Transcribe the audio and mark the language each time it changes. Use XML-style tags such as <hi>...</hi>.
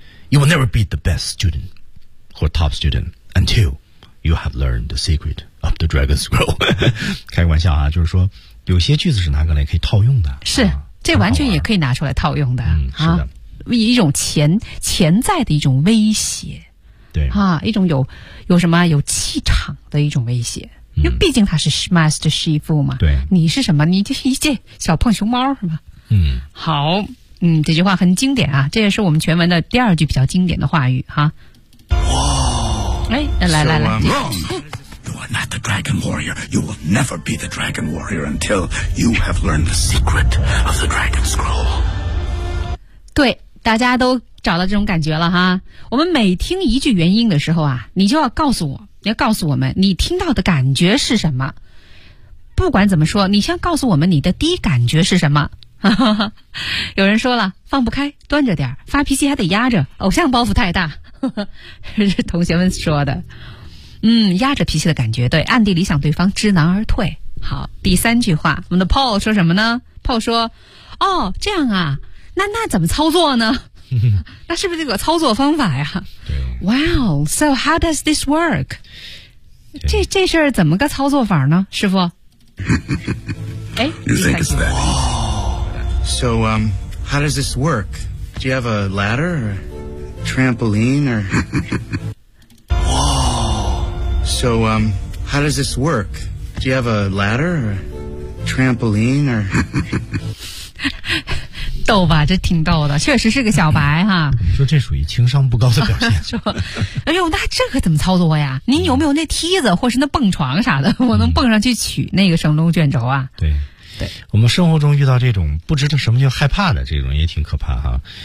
<en>You will never be the best student or top student until you have learned the secret of the dragon scroll.</en> <zh>开个玩笑啊，就是说有些句子是拿过来可以套用的。是、啊、这完全也可以拿出来套用的。嗯，是的。啊、一种潜在的一种威胁。对。啊，一种有什么有气场的一种威胁。因为毕竟他是 Master 师傅嘛，对，你是什么？你就是一介小胖熊猫是吧？嗯，好，嗯，这句话很经典啊，这也是我们全文的第二句比较经典的话语哈。哇！哎，来来来</zh> <en>，You are not the dragon warrior. You will never be the dragon warrior until you have learned the secret of the dragon scroll.</en> <zh>对，大家都找到这种感觉了哈。我们每听一句原因的时候啊，你就要告诉我。你要告诉我们你听到的感觉是什么，不管怎么说你先告诉我们你的第一感觉是什么。有人说了放不开端着点，发脾气还得压着，偶像包袱太大。是同学们说的。嗯，压着脾气的感觉，对，暗地里想对方知难而退。好，第三句话，我们的 Paul 说什么呢？Paul 说，哦，这样啊，那怎么操作呢？那是不是这个操作方法呀？对。</zh> <en>Wow, so how does this work?</en> <zh>这事儿怎么个操作法呢，师傅？</zh> <en>You think it's that? So, how does this work? Do you have a ladder or trampoline or? So, how does this work? Do you have a ladder or trampoline or?</en> <zh>逗吧，这挺逗的，确实是个小白哈。你说这属于情商不高的表现。说，哎呦，那这可怎么操作呀？您有没有那梯子或是那蹦床啥的？我能蹦上去取那个神龙卷轴啊？对。对，我们生活中遇到这种不知道什么叫害怕的这种也挺可怕哈。</zh>